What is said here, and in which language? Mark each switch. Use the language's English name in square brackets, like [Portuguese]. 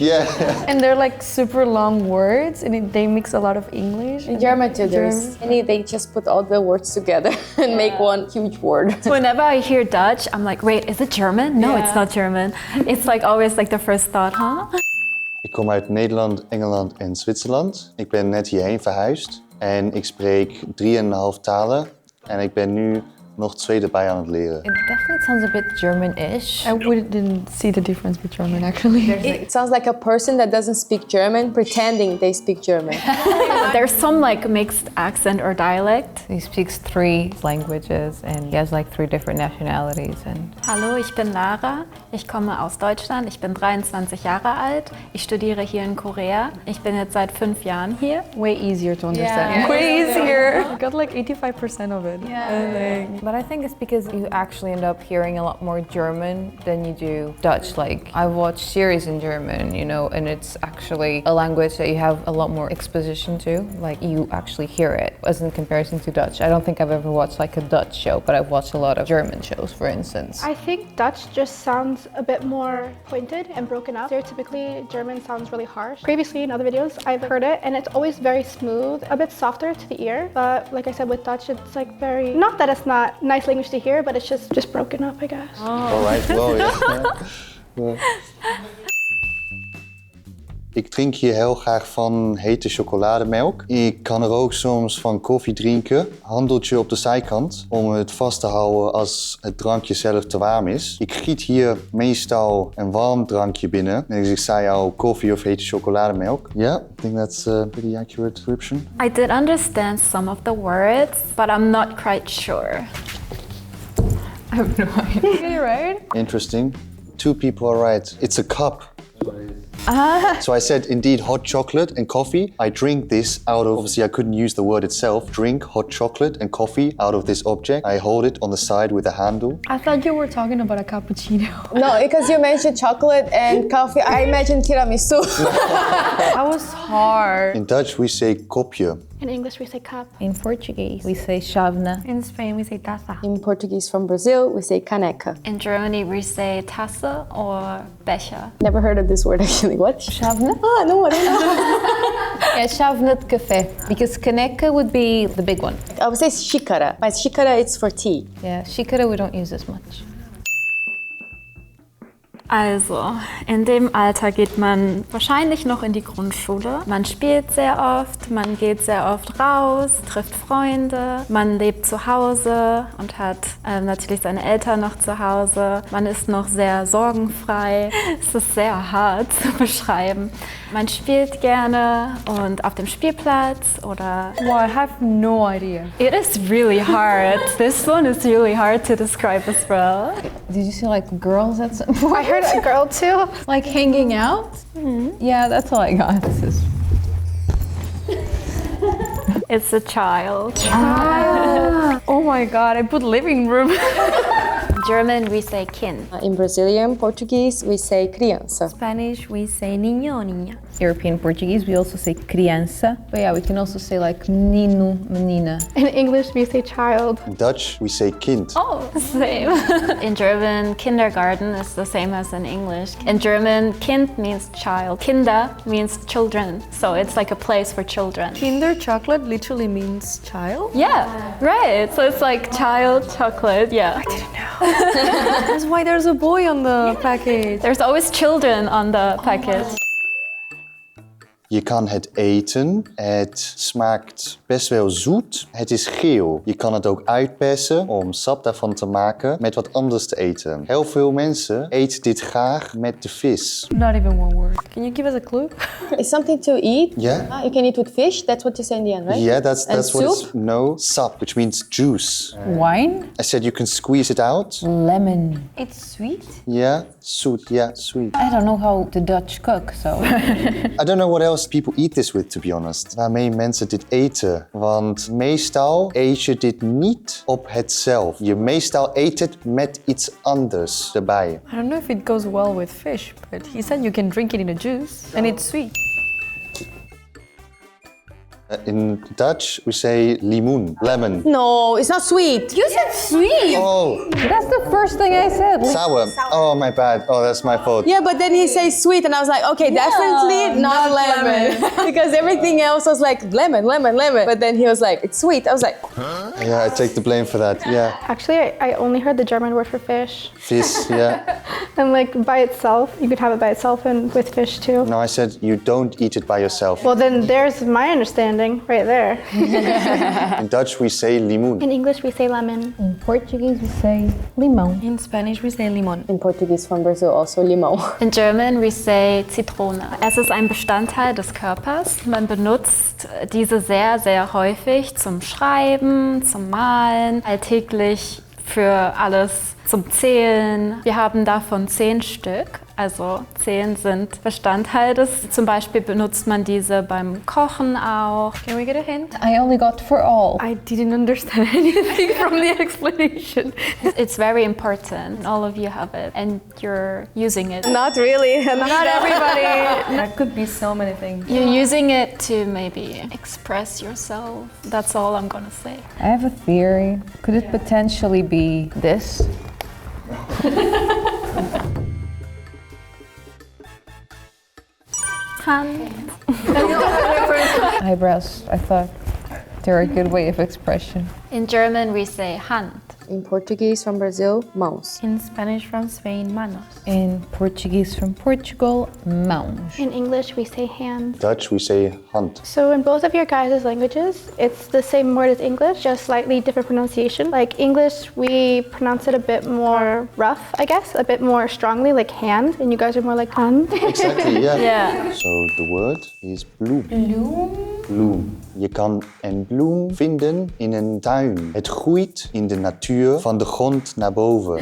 [English] Yeah. And they're like super long words and they mix a lot of English. In German too, they just put all the words together and make one huge word. Whenever I hear Dutch, I'm like, wait, is it German? No, it's not German. It's like always like the first thought, huh? [Dutch] Ik kom uit Nederland, Engeland en Zwitserland. Ik ben net hierheen verhuisd en ik spreek 3,5 talen. En ik ben nu nog 2 erbij aan het leren. [English] It definitely sounds a bit German-ish. I didn't see the difference with German actually. It sounds like a person that doesn't speak German pretending they speak German. There's some like mixed accent or dialect. He speaks 3 languages and he has like 3 different nationalities. And [German] Hallo, ich bin Lara. Ich komme aus Deutschland. Ich bin 23 Jahre alt. Ich studiere hier in Korea. Ich bin jetzt seit 5 Jahren hier. [English] Way easier to understand. Yeah. Way easier. I got like 85% of it. But I think it's because you actually end up hearing a lot more German than you do Dutch. Like, I watch series in German, you know, and it's actually a language that you have a lot more exposition to. Like, you actually hear it, as in comparison to Dutch. I don't think I've ever watched like a Dutch show, but I've watched a lot of German shows, for instance. I think Dutch just sounds a bit more pointed and broken up. Stereotypically, German sounds really harsh. Previously, in other videos, I've heard it, and it's always very smooth, a bit softer to the ear. But like I said, with Dutch, it's like very, not that it's not nice language to hear, but it's just broken up, I guess. All right, well, yeah. [Dutch] Ik drink hier heel graag van hete chocolademelk. Ik kan er ook soms van koffie drinken. Handeltje op de zijkant om het vast te houden als het drankje zelf te warm is. Ik giet hier meestal een warm drankje binnen. En ik zei al koffie of hete chocolademelk. [English] Yeah, I think that's a pretty accurate description. I did understand some of the words, but I'm not quite sure. I have no idea. You're right. Interesting. 2 people are right. It's a cup. So I said, indeed, hot chocolate and coffee. I drink this out of, obviously I couldn't use the word itself, drink hot chocolate and coffee out of this object. I hold it on the side with a handle. I thought you were talking about a cappuccino. No, because you mentioned chocolate and coffee, I imagined tiramisu. That was hard. In Dutch we say kopje. In English, we say cup. In Portuguese, we say chávena. In Spain, we say taza. In Portuguese from Brazil, we say caneca. In Germany, we say Tasse or Becher. Never heard of this word actually. What? Chávena? Ah, no, I don't know. Yeah, chávena café. Because caneca would be the big one. I would say xícara, but xícara it's for tea. Yeah, xícara we don't use as much. [German] Also, in dem Alter geht man wahrscheinlich noch in die Grundschule. Man spielt sehr oft, man geht sehr oft raus, trifft Freunde, man lebt zu Hause und hat natürlich seine Eltern noch zu Hause. Man ist noch sehr sorgenfrei. Es ist sehr hart zu beschreiben. Man spielt gerne und auf dem Spielplatz oder... [English] Well, I have no idea. It is really hard. This one is really hard to describe as well. Did you say like girls at some point? I heard a girl too. Like hanging out? Mm-hmm. Yeah, that's all I got. This is... It's a child. Oh my god, I put living room. German, we say Kind. In Brazilian Portuguese, we say criança. Spanish, we say niño, niña. European Portuguese, we also say criança. But yeah, we can also say like menino, menina. In English, we say child. In Dutch we say kind. Oh, same. In German, kindergarten is the same as in English. In German, Kind means child. Kinder means children. So it's like a place for children. Kinder chocolate literally means child. Yeah, right. So it's like child chocolate. Yeah. I didn't know. That's why there's a boy on the package. There's always children on the package. [Dutch] Je kan het eten. Het smaakt best wel zoet. Het is geel. Je kan het ook uitpersen om sap daarvan te maken met wat anders te eten. Heel veel mensen eten dit graag met de vis. [English] Not even one word. Can you give us a clue? It's something to eat. Yeah? You can eat with fish. That's what you say in the end, right? Yeah, that's And what it's... soup? No, sap, which means juice. Wine? I said you can squeeze it out. Lemon. It's sweet. Yeah, zoet, yeah, sweet. I don't know how the Dutch cook, so... I don't know what else people eat this with, to be honest. [Dutch] Waarmee mensen dit eten. Want meestal eet je dit niet op het zelf. Je meestal eet het met iets anders erbij. [English] I don't know if it goes well with fish, but he said you can drink it in a juice and it's sweet. In Dutch, we say limoen, lemon. No, it's not sweet. You said sweet! Oh, That's the first thing I said. sour. Oh, my bad. Oh, that's my fault. Yeah, but then he says sweet, and I was like, okay, definitely not lemon. Because everything else was like lemon, lemon, lemon. But then he was like, it's sweet. I was like, Yeah, I take the blame for that. Yeah, Actually, I only heard the German word for fish. vis, yeah. And like by itself, you could have it by itself and with fish too. No, I said you don't eat it by yourself. Well, then there's my understanding right there. In Dutch, we say limoen. In English, we say lemon. In Portuguese, we say limão. In Spanish we say limon. in Portuguese from Brazil, also limão. In German we say Zitrone. [German] Es ist ein Bestandteil des Körpers. Man benutzt diese sehr, sehr häufig zum Schreiben, zum Malen, alltäglich für alles zum Zählen. Wir haben davon 10 Stück. Also 10 sind Bestandteil des. Zum Beispiel benutzt man diese beim Kochen auch. [English] Can we get a hint? I only got for all. I didn't understand anything from the explanation. It's very important. All of you have it and you're using it. Not really. Not everybody. That could be so many things. You're using it to maybe express yourself. That's all I'm gonna say. I have a theory. Could it potentially be this? Hand. Eyebrows, I thought they're a good way of expression. In German we say Hand. In Portuguese from Brazil, mãos. In Spanish from Spain, manos. In Portuguese from Portugal, mãos. In English, we say hand. Dutch, we say hand. So in both of your guys' languages, it's the same word as English, just slightly different pronunciation. Like English, we pronounce it a bit more rough, I guess, a bit more strongly, like hand, and you guys are more like hand. Exactly, yeah. Yeah. So the word is bloem. Bloem. [Dutch] Je kan een bloem vinden in een tuin. Het groeit in de natuur van de grond naar boven.